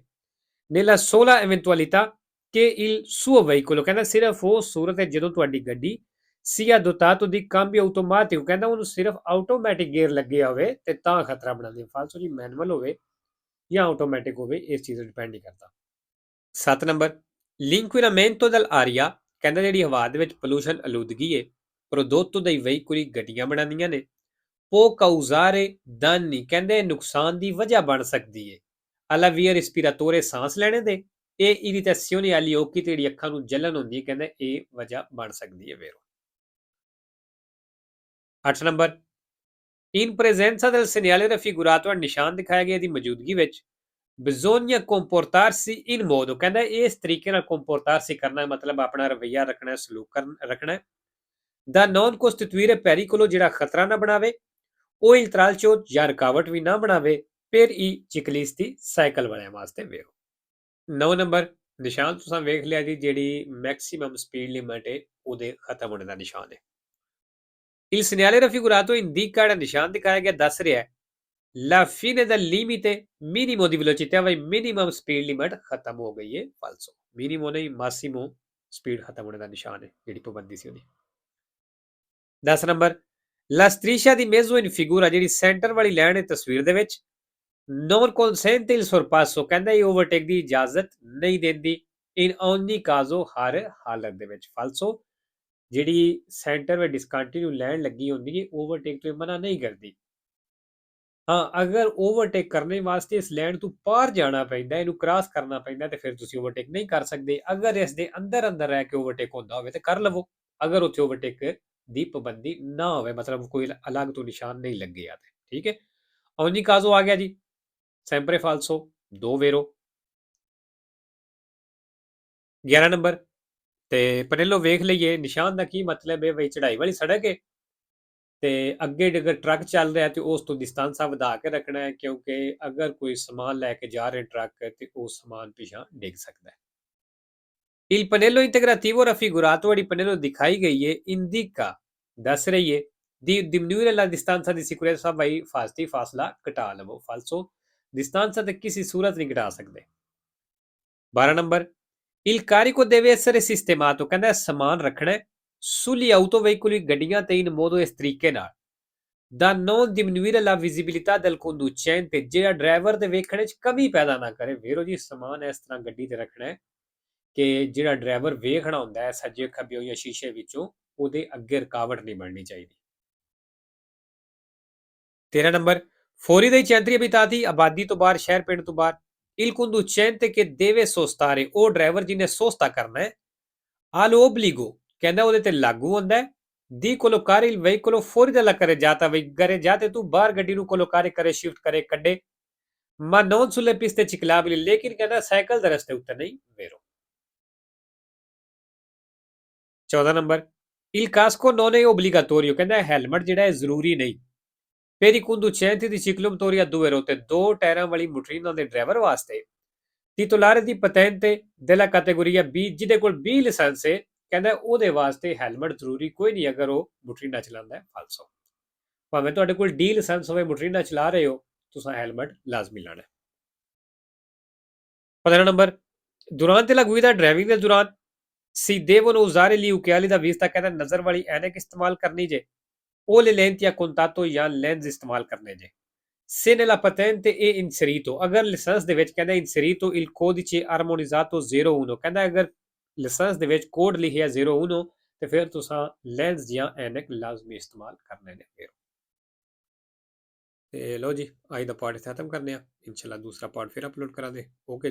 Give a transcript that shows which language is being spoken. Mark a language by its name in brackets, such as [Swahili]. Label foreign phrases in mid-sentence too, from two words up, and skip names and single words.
[Italian] nella sola eventualità che il suo veicolo [Punjabi] ਕਹਿੰਦਾ ਸਿਰਫ ਉਹ ਸੂਰਤ ਹੈ ਜਦੋਂ ਤੁਹਾਡੀ ਗੱਡੀ [Italian] sia dotato di cambio automatico [Punjabi] ਕਹਿੰਦਾ ਉਹਨੂੰ ਸਿਰਫ ਆਟੋਮੈਟਿਕ ਗੇਅਰ ਲੱਗੇ ਹੋਵੇ ਤੇ ਤਾਂ ਖਤਰਾ ਬਣਾਉਂਦੇ। ਫਾਲਸੋ ਜੀ ਮੈਨੂਅਲ ਹੋਵੇ ਜਾਂ ਆਟੋਮੈਟਿਕ ਹੋਵੇ ਇਸ ਚੀਜ਼ ਤੇ ਡਿਪੈਂਡ ਨਹੀਂ ਕਰਦਾ। 7 ਨੰਬਰ [Italian] l'inquinamento dell'aria [Punjabi] ਕਹਿੰਦਾ ਜਿਹੜੀ ਹਵਾ ਦੇ ਵਿੱਚ ਪੋਲੂਸ਼ਨ ਆਲੂਦਗੀ ਹੈ [Italian] prodotto dai veicoli [Punjabi] ਗੱਡੀਆਂ ਬਣਾਉਂਦੀਆਂ ਨੇ [Italian] può causare danni [Punjabi] ਕਹਿੰਦੇ ਨੁਕਸਾਨ ਦੀ ਵਜ੍ਹਾ ਬਣ ਸਕਦੀ ਹੈ [Italian] alla via respiratore [Punjabi] ਸਾਂਸ ਲੈਣੇ ਦੇ ਇਹ [Italian] irritazione agli occhi [Punjabi] ਤੇ ਜਿਹੜੀ ਅੱਖਾਂ ਨੂੰ ਜਲਨ ਹੁੰਦੀ ਹੈ ਕਹਿੰਦੇ ਇਹ ਵਜ੍ਹਾ ਬਣ ਸਕਦੀ ਹੈ ਵੇਰੋ। 8 ਨੰਬਰ [Italian] in presenza del segnale raffigurato [Punjabi] ਨਿਸ਼ਾਨ ਦਿਖਾਇਆ ਗਿਆ ਦੀ ਮੌਜੂਦਗੀ ਵਿੱਚ [Italian] bisogna comportarsi in modo [Punjabi] ਕਹਿੰਦਾ ਇਸ ਤਰੀਕੇ ਨਾਲ comportarsi ਕਰਨਾ ਮਤਲਬ ਆਪਣਾ ਰਵੱਈਆ ਰੱਖਣਾ ਸਲੂਕ ਰੱਖਣਾ ਦਾ [Italian] non costituire pericolo [Punjabi] ਜਿਹੜਾ ਖਤਰਾ ਨਾ ਬਣਾਵੇ ਉਹ intralcio ਜਾਂ ਰੁਕਾਵਟ ਵੀ ਨਾ ਬਣਾਵੇ [Italian] per i ciclisti [Punjabi] ਸਾਈਕਲ ਵਾਲਿਆਂ ਵਾਸਤੇ ਵੇਰੋ। 9 ਨੰਬਰ ਨਿਸ਼ਾਨ ਤੁਸੀਂ ਵੇਖ ਲਿਆ ਜੀ, ਜਿਹੜੀ ਮੈਕਸਿਮਮ ਸਪੀਡ ਲਿਮਟ ਹੈ ਉਹਦੇ ਖਤਮ ਹੋਣੇ ਦਾ ਨਿਸ਼ਾਨ ਹੈ। [Italian] Il segnale raffigurato indica il [Punjabi] ਨਿਸ਼ਾਨ ਦਿਖਾਇਆ ਗਿਆ ਦੱਸ ਰਿਹਾ ਹੈ [Italian] la fine del limite minimo di velocità vai [English] minimum speed limit [Punjabi] ਖਤਮ ਹੋ ਗਈ ਹੈ ਫਾਲਸੋ। ਮਿਨੀਮੋ ਨਹੀਂ ਮਾਸੀਮੋ ਸਪੀਡ ਖਤਮ ਹੋਣੇ ਦਾ ਨਿਸ਼ਾਨ ਹੈ ਜਿਹੜੀ ਪਾਬੰਦੀ ਸੀ ਉਹਦੀ। 10 ਨੰਬਰ [Italian] la striscia di mezzo in figura [Punjabi] ਜਿਹੜੀ ਸੈਂਟਰ ਵਾਲੀ ਲਾਈਨ ਹੈ ਤਸਵੀਰ ਦੇ ਵਿੱਚ [Italian] non consente il sorpasso [Punjabi] ਕਹਿੰਦਾ ਇਹ ਓਵਰਟੇਕ ਦੀ ਇਜਾਜ਼ਤ ਨਹੀਂ ਦਿੰਦੀ [Italian] in ogni caso [Punjabi] ਹਰ ਹਾਲਤ ਦੇ ਵਿੱਚ ਫਾਲਸੋ। ਜਿਹੜੀ ਸੈਂਟਰ ਵਿੱਚ ਡਿਸਕੰਟੀਨਿਊ ਲਾਈਨ ਲੱਗੀ ਹੁੰਦੀ ਹੈ ਓਵਰਟੇਕ ਤੋਂ ਮਨਾ ਨਹੀਂ ਕਰਦੀ। ਹਾਂ, ਅਗਰ ਓਵਰਟੇਕ ਕਰਨੇ ਵਾਸਤੇ ਇਸ ਲਾਈਨ ਤੋਂ ਪਾਰ ਜਾਣਾ ਪੈਂਦਾ, ਇਹਨੂੰ ਕ੍ਰਾਸ ਕਰਨਾ ਪੈਂਦਾ, ਤੇ ਫਿਰ ਤੁਸੀਂ ਓਵਰਟੇਕ ਨਹੀਂ ਕਰ ਸਕਦੇ। ਅਗਰ ਇਸ ਦੇ ਅੰਦਰ ਅੰਦਰ ਰਹਿ ਕੇ ਓਵਰਟੇਕ ਹੁੰਦਾ ਹੋਵੇ ਤੇ ਕਰ ਲਵੋ, ਅਗਰ ਉੱਥੇ ਓਵਰਟੇਕ ਦੀ ਪਾਬੰਦੀ ਨਾ ਹੋਵੇ, ਮਤਲਬ ਕੋਈ ਅਲੱਗ ਤੋਂ ਨਿਸ਼ਾਨ ਨਹੀਂ ਲੱਗੇ ਆ ਤੇ ਠੀਕ ਹੈ। [Italian] ogni caso [Punjabi] ਆ ਗਿਆ ਜੀ, [Italian] sempre falso, [Punjabi] ਦੋ ਵੇਰੋ। 11 ਨੰਬਰ ਤੇ ਪਹਿਲੋਂ ਵੇਖ ਲਈਏ ਨਿਸ਼ਾਨ ਦਾ ਕੀ ਮਤਲਬ ਹੈ। ਬਈ ਚੜਾਈ ਵਾਲੀ ਸੜਕ ਹੈ ਤੇ ਅੱਗੇ ਅਗਰ ਟਰੱਕ ਚੱਲ ਰਿਹਾ ਤੇ ਉਸ ਤੋਂ ਡਿਸਟੈਂਸ ਵਧਾ ਕੇ ਰੱਖਣਾ ਹੈ, ਕਿਉਂਕਿ ਅਗਰ ਕੋਈ ਸਮਾਨ ਲੈ ਕੇ ਜਾ ਰਹੇ ਟਰੱਕ ਤੇ ਉਹ ਸਮਾਨ ਪਿਛਾਂ ਡਿੱਗ ਸਕਦਾ ਹੈ। [Italian] Il pannello integrativo raffigurato di pannello [Punjabi] ਦਿਖਾਈ ਗਈ ਹੈ [Italian] indica [Punjabi] ਦੱਸ ਰਹੀ ਹੈ [Italian] di diminuire la distanza di sicurezza [Punjabi] ਭਾਈ ਫਾਸਤੀ ਫਾਸਲਾ ਘਟਾ ਲਵੋ ਫਾਲਸੋ। distanza ਤੇ ਕਿਸੇ ਸੂਰਤ ਨਹੀਂ ਘਟਾ ਸਕਦੇ। 12 ਨੰਬਰ [Italian] il carico deve essere sistemato [Punjabi] ਕਹਿੰਦਾ ਸਮਾਨ ਰੱਖਣਾ ਹੈ [Italian] sugli autoveicoli [Punjabi] ਗੱਡੀਆਂ ਤੇ [Italian] in modo [Punjabi] ਇਸ ਤਰੀਕੇ ਨਾਲ [Italian] da non diminuire la visibilità del conducente [Punjabi] ਜਿਹੜਾ ਡਰਾਈਵਰ ਦੇ ਵੇਖਣ 'ਚ ਕਮੀ ਪੈਦਾ ਨਾ ਕਰੇ। ਵੀਰੋ ਜੀ ਸਮਾਨ ਇਸ ਤਰ੍ਹਾਂ ਗੱਡੀ ਤੇ ਰੱਖਣਾ ਹੈ ਕਿ ਜਿਹੜਾ ਡਰਾਈਵਰ ਵੇਖਣਾ ਹੁੰਦਾ ਹੈ ਸੱਜੇ ਖੱਬੇ ਜਾਂ ਸ਼ੀਸ਼ੇ ਵਿੱਚੋਂ ਉਹਦੇ ਅੱਗੇ ਰੁਕਾਵਟ ਨਹੀਂ ਬਣਨੀ ਚਾਹੀਦੀ। 13 ਨੰਬਰ [Italian] fuori dei centri abitati [Punjabi] ਆਬਾਦੀ ਤੋਂ ਬਾਹਰ ਸ਼ਹਿਰ ਪਿੰਡ ਤੋਂ ਬਾਹਰ [Italian] il conducente che deve sostare [Punjabi] ਉਹ ਡਰਾਈਵਰ ਜਿਹਨੇ ਸੋਸਤਾ ਕਰਨਾ ਹੈ [Italian] allo obbligo [Punjabi] ਕਹਿੰਦਾ ਉਹਦੇ ਤੇ ਲਾਗੂ ਹੁੰਦਾ ਹੈ [Italian] di collocare il veicolo fuori dalla carreggiata [Punjabi] ਵੀ carreggiate ਤੂੰ ਬਾਹਰ ਗੱਡੀ ਨੂੰ collocare ਕਰੇ ਸ਼ਿਫਟ ਕਰੇ ਕੱਢੇ [Italian] ma non sulle piste ciclabili [Punjabi] ਲੇਕਿਨ ਕਹਿੰਦਾ ਸਾਈਕਲ ਦੇ ਰਸਤੇ ਉੱਤੇ ਨਹੀਂ ਵੇਰੋ। 14 ਨੰਬਰ [Italian] il casco non è obbligatorio [Punjabi] ਕਹਿੰਦਾ ਹੈਲਮਟ ਜਿਹੜਾ ਹੈ ਜ਼ਰੂਰੀ ਨਹੀਂ। [Italian] per i conducenti di ciclomotori a due ruote [Punjabi] ਦੋ ਟਾਇਰਾਂ ਵਾਲੀ ਮੋਟਰੀਨਾਂ ਦੇ ਡਰਾਈਵਰ ਵਾਸਤੇ [Italian] titolare di patente della categoria B [Punjabi] ਜਿਹਦੇ ਕੋਲ B ਲਾਇਸੈਂਸ ਹੈ ਕਹਿੰਦਾ ਉਹਦੇ ਵਾਸਤੇ ਹੈਲਮਟ ਜ਼ਰੂਰੀ ਕੋਈ ਨਹੀਂ ਅਗਰ ਉਹ ਮੋਟਰੀਨਾ ਚਲਾਉਂਦਾ ਹੈ ਫਾਲਸੋ। ਭਾਵੇਂ ਤੁਹਾਡੇ ਕੋਲ D ਲਾਇਸੈਂਸ ਹੋਵੇ ਮੋਟਰੀਨਾ ਚਲਾ ਰਹੇ ਹੋ ਤੁਸੀਂ ਹੈਲਮਟ ਲਾਜ਼ਮੀ ਲਾਣਾ ਹੈ। [Italian] 15 ਨੰਬਰ durante la guida driving del ਦੌਰਾਨ si devono usare gli occhiali da vista [Punjabi] ਕਹਿੰਦਾ ਨਜ਼ਰ ਵਾਲੀ ਐਨਕ ਇਸਤੇਮਾਲ ਕਰਨੀ ਜੇ [Italian] o le lenti a contatto [Punjabi] ਜਾਂ ਲੈਂਸ ਇਸਤੇਮਾਲ ਕਰਨੇ ਜੇ। [Italian] se nella patente è inserito [Punjabi] ਅਗਰ ਲਾਇਸੈਂਸ ਦੇ ਵਿੱਚ ਕਹਿੰਦਾ [Italian] inserito il codice armonizzato 01 [Punjabi] ਕਹਿੰਦਾ ਅਗਰ ਲਾਇਸੈਂਸ ਦੇ ਵਿੱਚ ਕੋਡ ਲਿਖਿਆ 01 ਤੇ ਫਿਰ ਤੁਸੀਂ ਲੈਂਸ ਜਾਂ ਐਨਕ ਲਾਜ਼ਮੀ ਇਸਤੇਮਾਲ ਕਰਨੇ ਨੇ। ਫਿਰ ਤੇ ਲੋ ਜੀ ਅੱਜ ਦਾ ਪਾਰਟ ਖਤਮ ਕਰਨੇ ਆ, ਇਨਸ਼ਾਅੱਲਾ ਦੂਸਰਾ ਪਾਰਟ ਫਿਰ ਅਪਲੋਡ ਕਰਾਂਗੇ। ਓਕੇ।